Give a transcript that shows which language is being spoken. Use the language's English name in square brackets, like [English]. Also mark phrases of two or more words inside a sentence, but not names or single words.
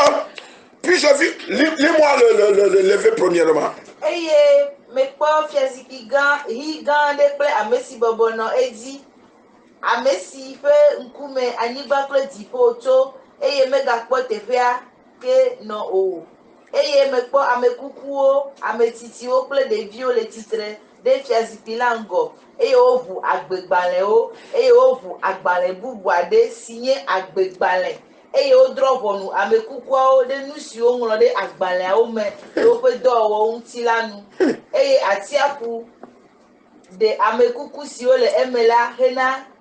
[French] Puis je vis. Lis-moi le lever premièrement. Que non [Ewe] o eye me kpɔ ame kukuwo ame tsitsiwo kple ɖeviwo le tsitre ɖe fiazikpui la ŋgɔ eye woʋu agbegbalẽwo eye woʋu agbalẽ bubu aɖe si nye agbegbalẽ eye wodrɔ ʋɔnu ame kukuawo ɖe nu siwo ŋlɔ ɖe agbalẽawo me le woƒe dɔwɔwɔ ŋuti la nu eye atiaƒu de ame kuku siwo le eme la hena